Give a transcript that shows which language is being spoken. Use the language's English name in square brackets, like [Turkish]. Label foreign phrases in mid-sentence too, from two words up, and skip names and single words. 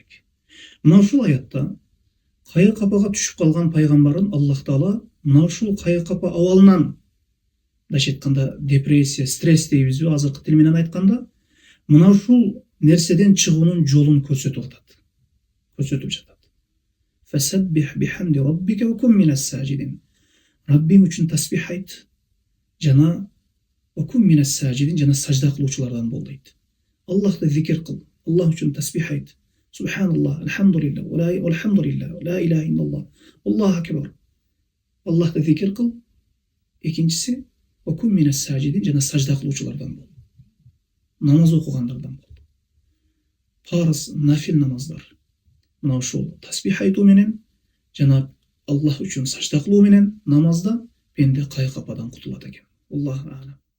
[Kyrgyz] Мына ушул аятта кайгы капага түшүп калган пайгамбарын Аллах Таала мына ушул кайгы капа абалынан, мындайча айтканда депрессия, стресс дейбизби азыркы тил менен айтканда, мына ушул нерседен чыгуунун жолун көрсөтүп атат. Көрсөтүп жатат. [Arabic] فسبح بحمد ربك وكن من الساجدين. [Kyrgyz] Раббиң үчүн тасбих айт жана [Arabic] وكن من الساجدين, [Kyrgyz] жана сажда кылуучулардан бол дейт. Аллахты зикир кыл, Аллах үчүн тасбих айт. [Arabic] سبحان الله، الحمد لله، والحمد لله، لا إله إلا الله، الله أكبر. [Kyrgyz] Аллахты зикир кыл. Экинчиси [Arabic] وكن من الساجدين, [Kyrgyz] жана сажда кылуучулардан бол. Намаз окугандардан бол. Парыз, нафил намаздар. Мына ушул тасбих айтуу менен жана Аллах үчүн сажда кылуу менен намазда пенде кайгы кападан кутулат экен. [Arabic] الله أعلم.